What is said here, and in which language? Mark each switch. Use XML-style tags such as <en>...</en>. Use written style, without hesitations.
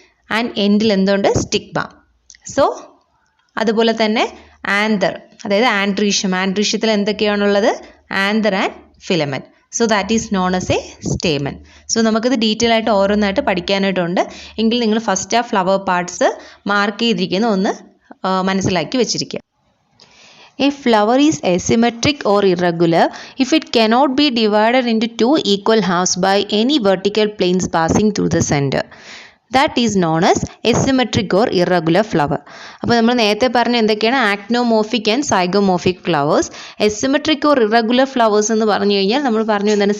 <ml>And എൻഡിൽ എന്തുണ്ട്? Stigma. So അതുപോലെ തന്നെ ആന്തർ, അതായത് androecium. ആൻഡ്രീഷ്യത്തിൽ എന്തൊക്കെയാണുള്ളത്? Anther and filament.</ml> <en>So that is known as a stamen.</en> <ml>So നമുക്കിത് ഡീറ്റെയിൽ ആയിട്ട് ഓരോന്നായിട്ട് പഠിക്കാനായിട്ടുണ്ട്. എങ്കിൽ നിങ്ങൾ ഫസ്റ്റ് ആ ഫ്ലവർ പാർട്സ് മാർക്ക് ചെയ്തിരിക്കുന്ന ഒന്ന് മനസ്സിലാക്കി വെച്ചിരിക്കുക.</ml> <en>A flower is asymmetric or irregular if it cannot be divided into two equal halves by any vertical planes passing through the center. That is known as asymmetric or irregular flower.</en> <ml>അപ്പോൾ നമ്മൾ നേരത്തെ പറഞ്ഞ എന്തൊക്കെയാണ്? ആക്നോമോർഫിക് and zygomorphic flowers. Asymmetric or irregular flowers എന്ന് പറഞ്ഞു കഴിഞ്ഞാൽ നമ്മൾ പറഞ്ഞു എന്താണ്?</ml>